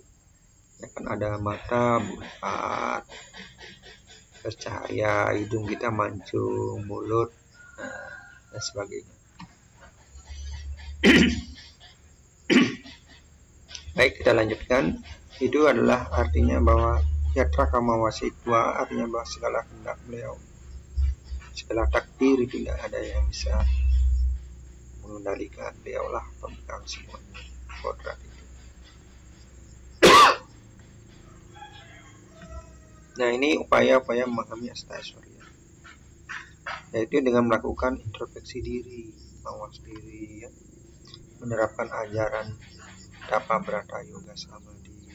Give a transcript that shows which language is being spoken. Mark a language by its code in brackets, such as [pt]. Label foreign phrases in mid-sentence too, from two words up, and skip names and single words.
[id] Ya kan ada mata bulat, bercahaya, hidung kita mancung, mulut, dan sebagainya. Baik, kita lanjutkan. Itu adalah artinya bahwa [sa] yatra kama wasitwa, [id] artinya bahwa segala kehendak beliau, segala takdir tidak ada yang bisa mengendalikan. Beliaulah pemegang semuanya, kodrat itu. Nah, ini upaya-upaya memahami Astaiswarya, yaitu dengan melakukan introspeksi diri, mawas diri, ya, menerapkan ajaran Tapa Brata Yoga Samadhi.